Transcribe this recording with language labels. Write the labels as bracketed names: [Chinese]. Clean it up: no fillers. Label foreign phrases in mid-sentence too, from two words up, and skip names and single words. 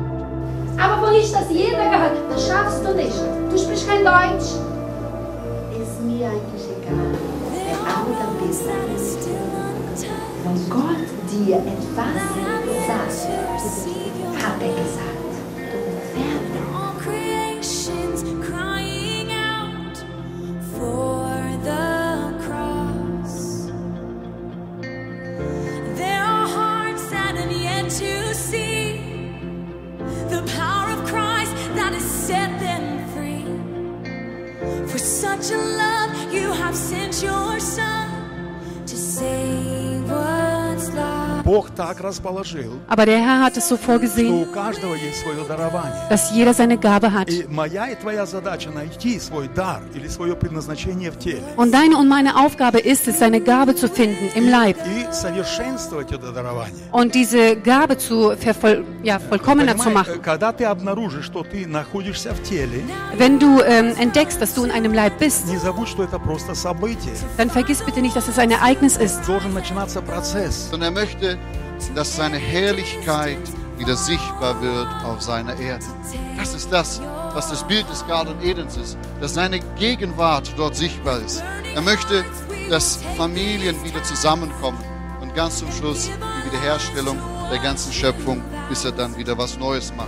[German] Aber wo ich das jeder gehört, das schaffst du nicht. Du sprichst kein Deutsch. Ist mir eigentlich egal. Der andere bist. Wenn Gott dir etwas sagt, hat er gesagt. [English] Such a love, you have sent your son to save what's lost. [Russian] Бог так расположил, [German] Aber der Herr hat es so [Russian] что [German] vorgesehen, [Russian] у каждого есть свое дарование. [German] dass jeder seine Gabe hat. [Russian] И моя и твоя задача найти свой дар или свое предназначение в теле. [German] Und deine und meine Aufgabe ist es, seine Gabe zu finden im Leib [Russian] И совершенствовать это дарование. [German] und diese Gabe zu vollkommener zu machen. [Russian] Когда ты обнаружишь, что ты находишься в теле, [German] Wenn du entdeckst, dass du in einem Leib bist, [Russian] не забудь, что это просто событие. [German] dann vergiss bitte nicht, dass es ein Ereignis ist. [Russian] Должен начинаться процесс. [German] Und er möchte, dass seine Herrlichkeit wieder sichtbar wird auf seiner Erde. Das ist das, was das Bild des Garten Edens ist, dass seine Gegenwart dort sichtbar ist. Er möchte, dass Familien wieder zusammenkommen und ganz zum Schluss die Wiederherstellung der ganzen Schöpfung, bis er dann wieder was Neues macht.